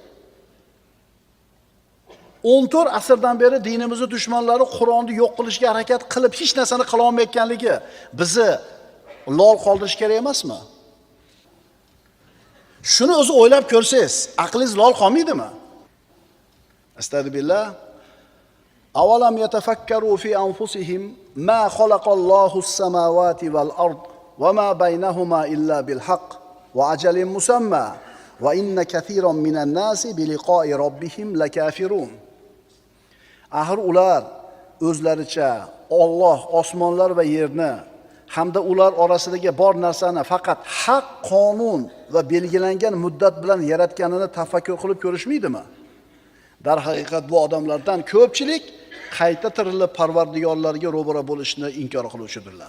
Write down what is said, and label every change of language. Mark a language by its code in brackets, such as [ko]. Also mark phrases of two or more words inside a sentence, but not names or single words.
[uz] 14 asrdan beri dinimizning dushmanlari Qur'onni yo'q qilishga harakat qilib hech narsani qila olmayotganligi bizni lol qoldirish kerak emasmi? Shuni o'zi o'ylab ko'rsangiz, aqlingiz lol qolmaydimi? Astagfirullah. [ar] أولم يتفكروا في أنفسهم ما خلق الله السماوات والأرض وما بينهما إلا بالحق وأجل مسمى وإن كثيرا من الناس بلقاء ربهم لكافرون. [uz] Axir ular o'zlaricha Alloh osmonlar va yerni hamda ular orasidagi bor narsani faqat haq qonun va belgilangan muddat bilan yaratganini tafakkur qilib ko'rishmaydimi? Dar haqiqat bu odamlardan ko'pchilik qayta tirilib Parvardigorlarga ro'bara bo'lishni inkor qiluvchidirlar.